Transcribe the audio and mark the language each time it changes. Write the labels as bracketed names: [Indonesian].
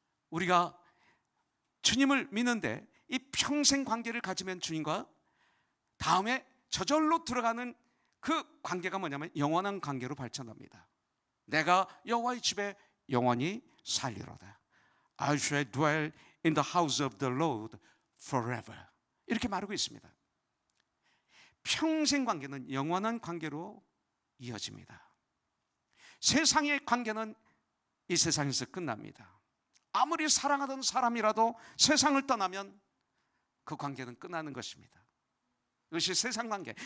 [Korean] 우리가 주님을 믿는데 이 평생 관계를 가지면 주님과 다음에 저절로 들어가는 그 관계가 뭐냐면 영원한 관계로 발전합니다. 내가 여호와의 집에 영원히 살리로다. [English] I shall dwell in the house of the Lord forever. [Korean] 이렇게 말하고 있습니다. 평생 관계는 영원한 관계로 이어집니다. 세상의 관계는 이 세상에서 끝납니다. 아무리 사랑하던 사람이라도 세상을 떠나면 그 관계는 끝나는 것입니다. 이것이 세상 관계.